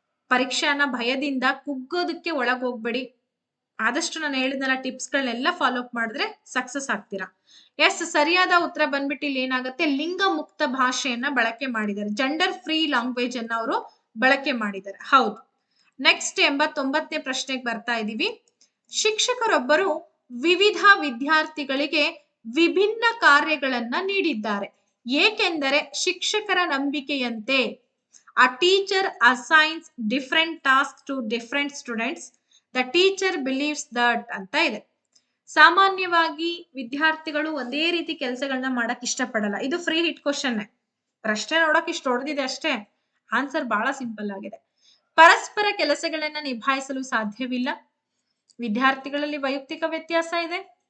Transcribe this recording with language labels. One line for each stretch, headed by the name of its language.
Kannada: ಪರೀಕ್ಷೆಯನ್ನ ಭಯದಿಂದ ಕುಗ್ಗೋದಕ್ಕೆ ಒಳಗೋಗ್ಬೇಡಿ. ಆದಷ್ಟು ನಾನು ಹೇಳಿದ್ನಲ್ಲ ಟಿಪ್ಸ್ಗಳನ್ನೆಲ್ಲ ಫಾಲೋ ಅಪ್ ಮಾಡಿದ್ರೆ ಸಕ್ಸಸ್ ಆಗ್ತೀರಾ. ಸರಿಯಾದ ಉತ್ತರ ಬಂದ್ಬಿಟ್ಟು ಇಲ್ಲಿ ಏನಾಗುತ್ತೆ, ಲಿಂಗ ಮುಕ್ತ ಭಾಷೆಯನ್ನ ಬಳಕೆ ಮಾಡಿದ್ದಾರೆ, ಜೆಂಡರ್ ಫ್ರೀ ಲ್ಯಾಂಗ್ವೇಜ್ ಅನ್ನ ಅವರು ಬಳಕೆ ಮಾಡಿದ್ದಾರೆ. ಹೌದು. ನೆಕ್ಸ್ಟ್ 89ನೇ ಪ್ರಶ್ನೆಗೆ ಬರ್ತಾ ಇದೀವಿ. ಶಿಕ್ಷಕರೊಬ್ಬರು ವಿವಿಧ ವಿದ್ಯಾರ್ಥಿಗಳಿಗೆ ವಿಭಿನ್ನ ಕಾರ್ಯಗಳನ್ನ ನೀಡಿದ್ದಾರೆ, ಏಕೆಂದರೆ ಶಿಕ್ಷಕರ ನಂಬಿಕೆಯಂತೆ
English: a teacher assigns different tasks to different students, the teacher believes that
Kannada: ಅಂತ ಇದೆ. ಸಾಮಾನ್ಯವಾಗಿ ವಿದ್ಯಾರ್ಥಿಗಳು ಒಂದೇ ರೀತಿ ಕೆಲಸಗಳನ್ನ ಮಾಡಕ್ ಇಷ್ಟಪಡಲ್ಲ. ಇದು ಫ್ರೀ ಹಿಟ್ ಕ್ವಶನ್. ಪ್ರಶ್ನೆ ನೋಡಕ್ ಇಷ್ಟು ಹೊಡೆದಿದೆ ಅಷ್ಟೇ, ಆನ್ಸರ್ ಬಹಳ ಸಿಂಪಲ್ ಆಗಿದೆ. ಪರಸ್ಪರ ಕೆಲಸಗಳನ್ನ ನಿಭಾಯಿಸಲು ಸಾಧ್ಯವಿಲ್ಲ. ವಿದ್ಯಾರ್ಥಿಗಳಲ್ಲಿ ವೈಯಕ್ತಿಕ ವ್ಯತ್ಯಾಸ ಇದೆ.